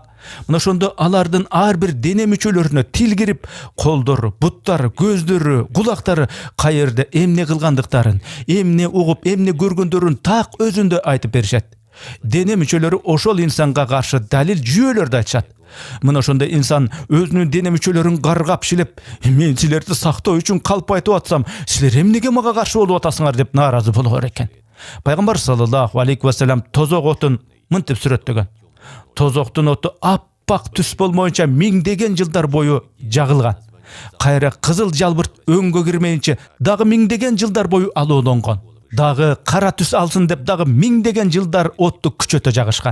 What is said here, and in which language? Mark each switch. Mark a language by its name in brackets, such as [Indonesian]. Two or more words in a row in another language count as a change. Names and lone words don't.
[Kyrgyz] Мына ошондо алардын ар бир дене мүчөлөрүнө тил кирип, колдору, буттары, көздөрү, кулактары каерде эмне кылгандыктарын, эмне угуп, эмне көргөндөрүн так өзүндө айтып беришет. Дене мүчөлөрү ошол инсанга каршы далил жүйөлөрдү айтышат. Мына ошондо инсан өзүнүн дене мүчөлөрүн каргап шилеп, мен силерди сактоо үчүн калп айтып атсам, силер эмнеге мага каршы болуп атасыңар деп нааразы болор экен. Пайгамбар [Arabic] صلى الله عليه وسلم [Kyrgyz] тозок отун мынтип сүрөттөгөн. Тозоктун оту аппак түс болмоюнча миңдеген жылдар бою жагылган. Кайра кызыл жалбырт өңгө кирмейинче дагы миңдеген жылдар бою алоолонгон. Дагы кара түс алсын деп дагы миңдеген жылдар отту күчөтө жагышкан.